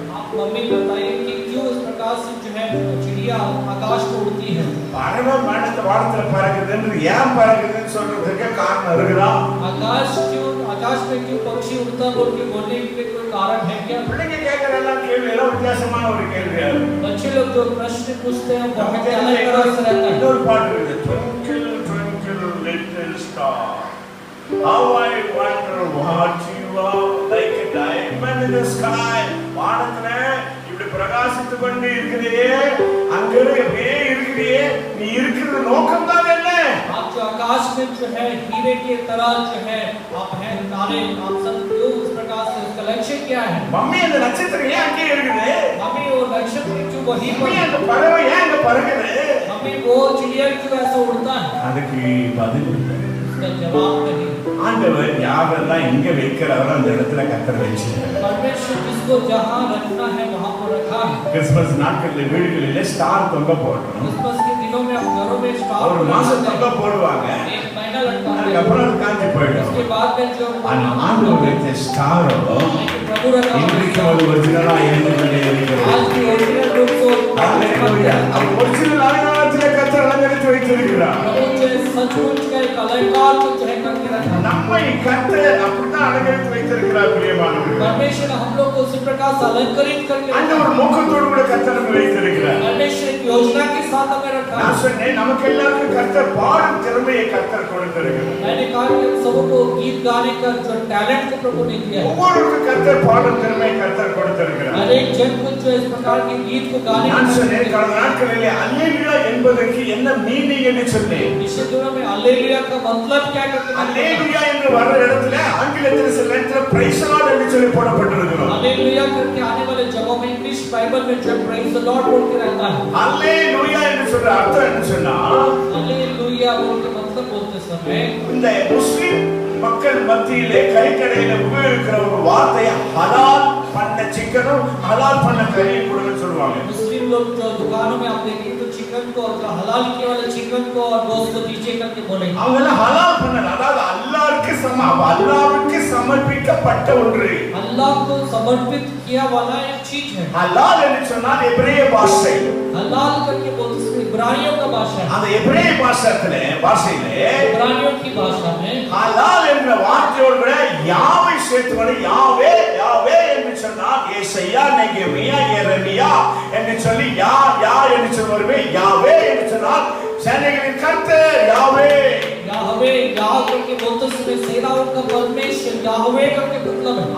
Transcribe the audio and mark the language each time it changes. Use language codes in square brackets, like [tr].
[hi] आप मम्मी बताइए कि क्यों इस प्रकार से जो है चिड़िया आकाश में उड़ती है? [ta] பறவை வானத்துல பறக்குதுன்னு ஏன் பறக்குதுன்னு சொல்றதுக்கு காரணம் இருக்குதா? [hi] आकाश में क्यों पक्षी उड़ता बोल के बोलने के कोई कारण है क्या? [ta] பிள்ளைங்க கேட்கிற எல்லாம் கேள்வி எல்லாம் வித்தியாசமான ஒரு கேள்வியா இருக்கு. [hi] बच्चे लोग जो प्रश्न पूछते हैं बहुत अलग तरह से रहता है. [ta] இன்னொரு பாட்டு இருக்கு, [en] twinkle twinkle little star, how I wonder what you are, like a diamond in the sky. [ta] வானத்துல இப்படி பிரகாசித்து கொண்டு இருக்கிறே, அங்க அப்படியே இருக்கிறே, நீ இருக்கிற நோக்கம் தான் என்ன? [hi] आप जो आकाश में जो है हीरे के तरह जो है आप हैं तारे, आप सब क्यों इस प्रकार से उसका लक्ष्य क्या है? [ta] மம்மி அந்த நட்சத்திரம் ஏன் அங்கே இருக்குது? [hi] मम्मी वो नक्षत्र क्यों वहीं पर? [ta] மம்மி அந்த பறவை ஏன் அங்க பறக்குது? [hi] मम्मी वो चिड़िया क्यों ऐसा उड़ता है? [ta] அதுக்கு பதில் இல்லை. [hi] उसका जवाब नहीं. [ta] ஆண்டவர் யாரெல்லாம் எங்க வைக்கிறாரோ அந்த இடத்துல கர்த்தர் வச்சிருக்கார். [hi] परमेश्वर जिसको जहां रखना है वहां पर रखा है. [ta] கிறிஸ்மஸ் நாட்களில் வீடுகளிலே ஸ்டார் தொங்க போடுறோம். [hi] क्रिसमस के दिनों में हम घरों में स्टार [ta] ஒரு மாசம் தொங்க போடுவாங்க. [hi] एक महीना लगता है. [ta] அதுக்கப்புறம் அது காஞ்சி போயிடும். [hi] उसके बाद में जो [ta] ஆண்டவர் வைத்த ஸ்டாரோ [hi] प्रभु रखा [ta] இன்றைக்கு ஒரு ஒரிஜினலா இருந்து கொண்டே இருக்கிறது. [hi] आज की ओरिजिनल रूप से [ta] ஹalleluya. அது ஒரிஜினல் அலங்காரத்திலே கர்த்தர் அலங்கரித்து வைத்திருக்கிறார். [hi] प्रभु जो सचमुच का एक अलंकार को जो है करके रखा. [ta] நம்மை கர்த்தர் அப்படிதான் அலங்கரித்து வைத்திருக்கிறார் பிரியமானவர்களே. [hi] परमेश्वर हम लोग को उसी प्रकार से अलंकृत करके [ta] அந்த ஒரு நோக்கத்தோடு கூட கர்த்தர் நம்மை வைத்திருக்கிறார். [hi] परमेश्वर एक योजना के साथ हमें रखा. [ta] நான் சொன்னேன் நமக்கு எல்லாருக்கும் கர்த்தர் பாடும் திறமையை கர்த்தர் கொடுத்திருக்கிறார். [hi] मैंने कहा कि हम सबको गीत गाने का जो टैलेंट को प्रभु ने दिया है. [ta] ஒவ்வொருவருக்கும் கர்த்தர் பாடும் திறமையை கர்த்தர் கொடுத்திருக்கிறார். [hi] हर एक जन को जो इस प्रकार के गीत को गाने [ta] நான் சொன்னேன் கடந்த நாட்களிலே அல்லேலூயா என்பதற்கு என்ன மீனிங் என்று சொன்னேன். [hi] इस दिनों में हालेलुया का मतलब क्या करते हैं? [ta] அல்லேலூயா என்று வர இடத்துல ஆங்கிலத்தில் சில இடத்துல [en] praise the lord [ta] என்று சொல்லி போடப்பட்டிருக்கிறது. [hi] हालेलुया करके आने वाले जगहों में इंग्लिश बाइबल में जो [en] praise the Lord [hi] बोल के रहता है. [ta] அல்லேலூயா என்று சொல்ற அர்த்தம் என்ன சொன்னா, [hi] हालेलुया बोल के मतलब बोलते समय [ta] இந்த முஸ்லிம் மக்கள் மத்தியிலே கறிக்கடையில உபயோகிக்கிற ஒரு வார்த்தை ஹலால் பண்ண சிக்கனும் ஹலால் பண்ண கறியும் கூட சொல்லுவாங்க. [hi] मुस्लिम लोग जो दुकानों में आप देखेंगे तो चिकन को और हलाल किए वाले चिकन को और गोश्त को नीचे करके बोलेंगे. [ta] அவங்க ஹலால் பண்ண, அதாவது அல்லாஹ்வுக்கு சமர்ப்பிக்கப்பட்ட ஒன்று. [hi] अल्लाह को समर्पित किया वाला एक चीज है। [ta] ஹலால் என்று சொன்னால் எபிரேய பாஷை. [hi] हलाल करके बोलते हैं इब्रानियों का भाषा है। [ta] அந்த எபிரேய பாஷையிலே [hi] इब्रानियों की भाषा में [ta] ஹலால் என்ற வார்த்தையோடு கூட யாவை சேர்த்துவது. யாவே யாவே என்று சொன்னால் ஏசாயா, நெகேமியா, எரேமியா என்று சொல்லி யா என்று சொல்லுவாரு. யாவே என்று சொன்னால் சேனைகளின் கர்த்தர் யாவே. [hi] याहवे याह करके बोलते समय सेनाओं का परमेश्वर याहवे करके मतलब है।